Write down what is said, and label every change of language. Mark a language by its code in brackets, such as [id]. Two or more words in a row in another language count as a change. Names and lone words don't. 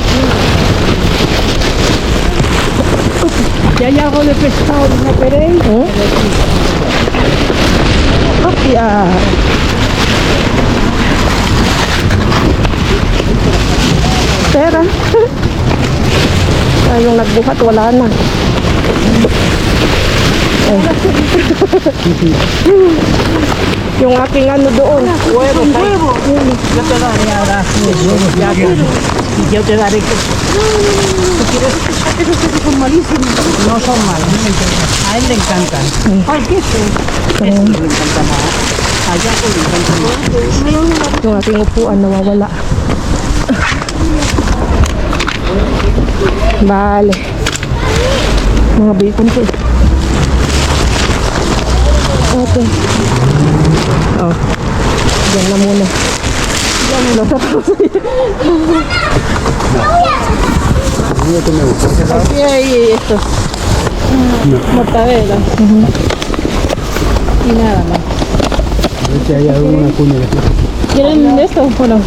[es] Si hay algo de pescado, no queréis. Hopia. Espera. [tl] Ay, yung nagbuhat, wala na. Yung aking ano doon. [es] Huevo. Yo te daré ahora huevos de agua. Y yo te daré que... ¿Tú quieres? Esos que son malísimos. No son malos, no me encantan. A él le encantan. Ay, ¿qué es eso? Eso no le encanta nada. Allá pues le encanta nada. [tl] Yung aking upuan nawawala. [es] Vale. [tl] Mga bacon po. Okay. Oh. Diyan na muna. [es] Aquí hay esto. Mortadela. Y nada más. A ver si hay alguna cuña de aquí. ¿Quieren esto o no?